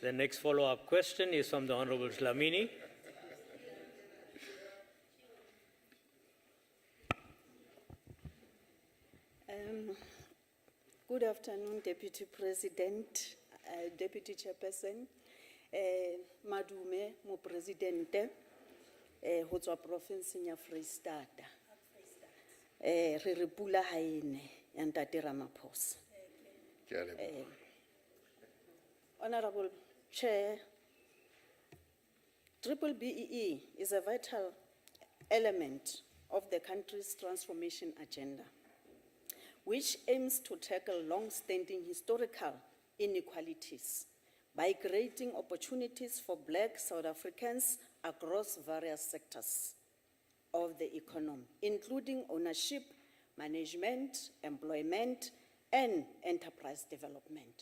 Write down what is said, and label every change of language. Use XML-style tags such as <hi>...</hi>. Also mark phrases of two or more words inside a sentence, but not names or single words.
<en>The next follow-up question is from the Honourable Dlamini. Good afternoon, Deputy President, Deputy Chairperson,</en> <st>Madume, Mo Presidente, ho tswa province ya Freistata. Re re pula ha ene ya Ntate Ramaphosa.</st> <en>Honorable Chair, BBBEE is a vital element of the country's transformation agenda, which aims to tackle long-standing historical inequalities by creating opportunities for Black South Africans across various sectors of the economy, including ownership, management, employment, and enterprise development.</en>